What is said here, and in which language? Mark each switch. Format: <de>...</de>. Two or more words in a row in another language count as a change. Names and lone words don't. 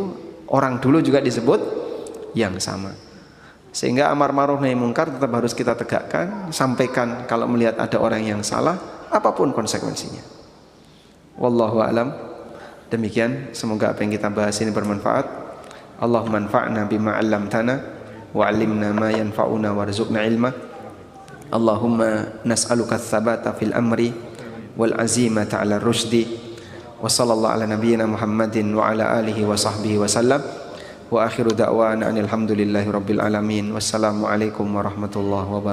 <id>Orang dulu juga disebut yang sama. Sehingga amar ma'ruf nahi munkar tetap harus kita tegakkan, sampaikan kalau melihat ada orang yang salah, apapun konsekuensinya.</id> <ar>والله أعلم.</ar> <id>Demikian, semoga apa yang kita bahas ini bermanfaat.</id> <ar>اللهم انفعنا بما علمتنا وعلمنا ما ينفعنا وارزقنا علما. اللهم نسألك الثبات في الأمر والعزيمة على الرشد. وصلى الله على نبينا محمد وعلى آله وصحبه وسلم. وآخر دعوانا الحمد لله رب العالمين. والسلام عليكم ورحمة الله وبركاته.</ar>